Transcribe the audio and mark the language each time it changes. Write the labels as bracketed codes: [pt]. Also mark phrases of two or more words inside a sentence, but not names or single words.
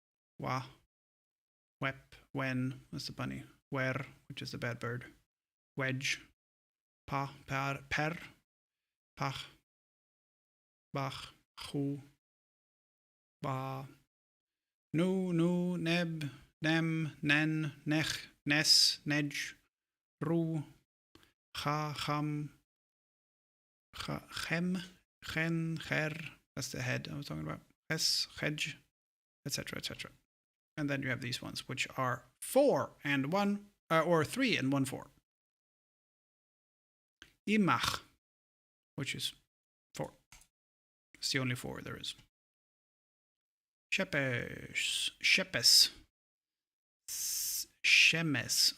[en] wep, when, that's the bunny, where, which is the bad bird, wedge, pa, par, per, pach, bach, chu, ba, nu, neb, nem, nen, nech, nes, nedj, ru, cha, cham, chem, chen, cher, that's the head I was talking about, ches, chedj, etc., etc. And then you have these ones, which are 4 and 1, or 3 and 1 4. Imach, which is 4. It's the only 4 there is. Shepes, shemes.